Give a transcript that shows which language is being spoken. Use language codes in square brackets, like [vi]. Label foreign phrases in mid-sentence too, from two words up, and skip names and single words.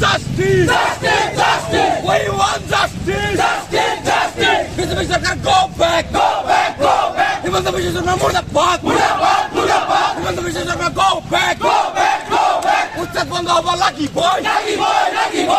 [en] justice. Justice, justice. We want justice. Justice, justice. BJP Sarkar, go back. Go back, go back. Himanta Biswa Sarkar, murdabad. [hi] Murdabad, murdabad. [en] Himanta Biswa Sarkar, go back. Go back, go back. [bn] উচ্ছেদ বন্ধ হবার লাগি বই [en] Lucky boy, lucky boy.